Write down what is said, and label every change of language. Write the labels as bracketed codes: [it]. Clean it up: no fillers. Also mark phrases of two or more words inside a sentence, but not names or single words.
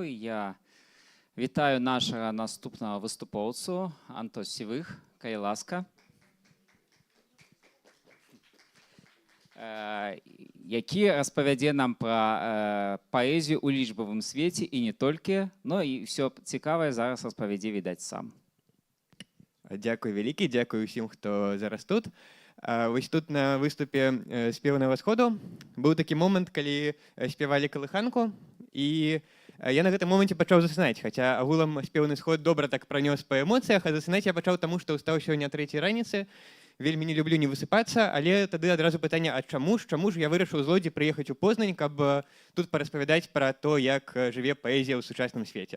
[uk] Я вітаю нашого наступного виступовцю Антон Сівих, будь ласка, який розповідає нам про поезію у лічбовому світі і не тільки, ну і все цікаве зараз розповіді, віддать сам. Дякую велике, дякую всім, хто зараз тут. Ось тут на виступі «Співаного сходу» був такий момент, коли співали колиханку, і я на [be] гэтым моменце пачаў засынаць, хаця агулам «Співаный сход» добра так пранёс па эмоцыях, а засынаць я пачаў таму, што ўстаў сёння о 3:00 раніцы, вельмі не люблю не высыпацца, але тады адразу пытанне, а чаму ж я вырашыў з Лодзі прыехаць у Познань, каб тут параспавядаць пра то, як жыве паэзія ў сучасным свеце.